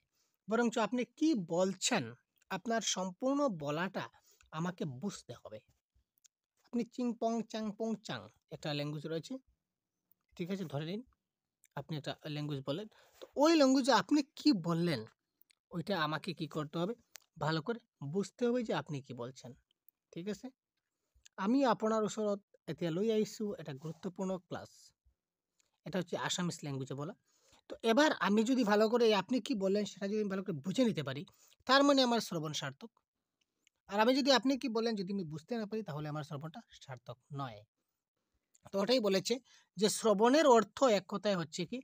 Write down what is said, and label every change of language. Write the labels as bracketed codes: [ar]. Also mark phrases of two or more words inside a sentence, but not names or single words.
[bn] বরঞ্চ আপনি কি বলছেন, আপনার সম্পূর্ণ বলাটা আমাকে বুঝতে হবে। আপনি চিং পং চাং পং চাং একটা ল্যাঙ্গুয়েজ রয়েছে, ঠিক আছে? ধরে নিন আপনি একটা ল্যাঙ্গুয়েজ বলেন, তো ওই ল্যাঙ্গুয়েজে আপনি কি বললেন ওইটা আমাকে কি করতে হবে? ভালো করে বুঝতে হবে যে আপনি কি বলছেন, ঠিক আছে? [as] আমি আপোনাৰ ওচৰত এতিয়া লৈ আহিছোঁ এটা গুরুত্বপূর্ণ ক্লাস। [bn] এটা হচ্ছে [en] Assamese language [bn] বলা। তো এবার আমি যদি ভালো করে এই আপনি কি বললেন সেটা যদি আমি ভালো করে বুঝে নিতে পারি, তার মানে আমার শ্রবণ সার্থক। আর আমি যদি আপনি কি বললেন যদি আমি বুঝতে না পারি, তাহলে আমার শ্রবণটা সার্থক নয়। তো ওটাই বলেছে যে শ্রবণের অর্থ এক কথায় হচ্ছে কি?